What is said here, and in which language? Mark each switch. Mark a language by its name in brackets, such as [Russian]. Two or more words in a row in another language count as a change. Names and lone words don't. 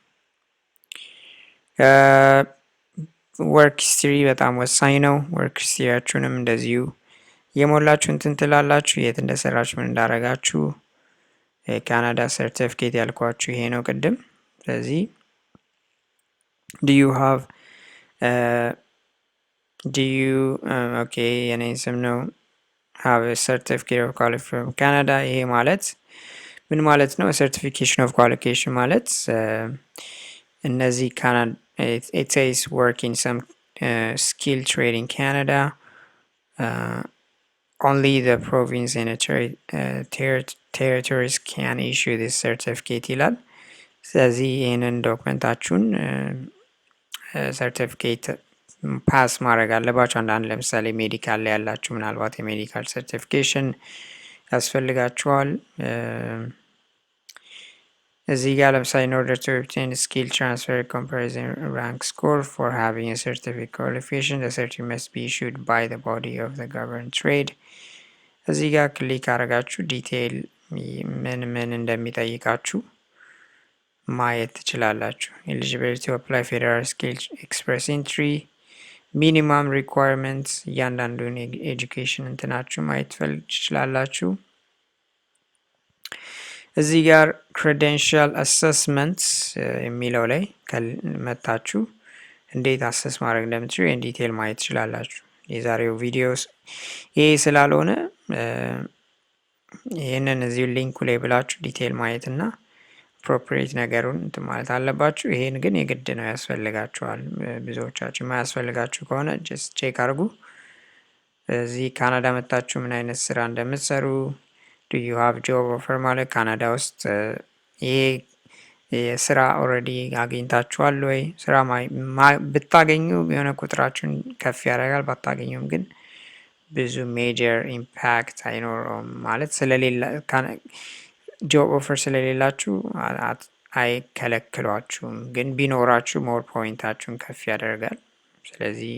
[English] work history [Amharic] በጣም ወሳኝ ነው። ወርክ ሂስትሪያችሁንም እንደዚሁ የሞላችሁ እንትን ትላላችሁ። የት እንደሰራችሁ ምን እንዳረጋችሁ። የካናዳ ሰርቲፊኬት ያልኳችሁ ይሄ ነው ቅድም። ስለዚህ ኦኬ የኔ ስም ነው [English] have a certificate of qualification from Canada። [Amharic] ይሄ ማለት ምን ማለት ነው? [English] certification of qualification [Amharic] ማለት እነዚህ ካናዳ [English] it says work in some skill trade in Canada, only the province and territories can issue this certificate [Amharic] ይላል። ስለዚህ ይህንን ዶክመንታችሁን ሰርቲፊኬት ፓስ ማድረግ አለባችሁ። አንዳንድ ለምሳሌ ሜዲካል ላይ ያላችሁ ምናልባት የሜዲካል ሰርቲፊኬሽን ያስፈልጋችኋል። እዚህ ጋር ለምሳሌ [English] in order to obtain skill transfer comparison rank score for having a certificate qualification the certificate must be issued by the body of the governed trade [Amharic] እዚህ ጋር ክሊክ አድርጋችሁ ዲቴይል ምን እንደሚጠይቃችሁ ማየት ትችላላችሁ። [English] eligibility to apply federal skill express entry minimum requirements [Amharic] እያንዳንዱን ኤጁኬሽን እንትናችሁ ማየት ትችላላችሁ። እዚህ ጋር [English] credential assessments [Amharic] የሚለው ላይ መታችሁ እንዴት አሰስ ማድረግ እንደምትችሉ ዲቴል ማየት ትችላላችሁ። የዛሬው ቪዲዮስ ይሄ ስላልሆነ ይሄንን እዚሁ ሊንኩ ላይ ብላችሁ ዲቴል ማየት እና appropriate ነገሩን እንትን ማለት አለባችሁ። ይሄን ግን የግድ ነው ያስፈልጋችኋል። ብዙዎቻችሁ ማያስፈልጋችሁ ከሆነ just ቼክ አድርጉ። እዚህ ካናዳ መጣችሁ ምን አይነት ስራ እንደምትሰሩ [English] do you have job offer [Amharic] ማለት ካናዳ ውስጥ ይሄ የስራ ኦልሬዲ አግኝታችኋል ወይ? ስራ ብታገኙ የሆነ ቁጥራችሁን ከፍ ያደርጋል። ባታገኙም ግን ብዙ [English] major impact [Amharic] አይኖረውም ማለት ስለሌላ [English] job offer [Amharic] ስለሌላችሁ አይከለክሏችሁም። ግን ቢኖራችሁ ሞር ፖይንታችሁን ከፍ ያደርጋል። ስለዚህ